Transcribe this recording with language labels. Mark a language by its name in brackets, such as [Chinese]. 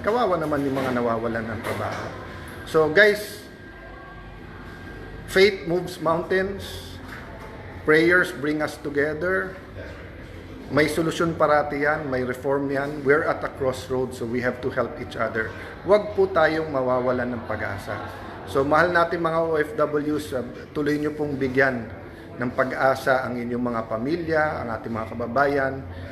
[Filipino] Kawawa naman yung mga nawawalan ng trabaho. [English] So guys, faith moves mountains. Prayers bring us together. [Filipino] May solusyon parati yan, may reform yan. [English] We're at a crossroads, so we have to help each other. [Filipino] Huwag po tayong mawawalan ng pag-asa. So mahal natin mga OFWs, tuloy nyo pong bigyan ng pag-asa ang inyong mga pamilya, ang ating mga kababayan.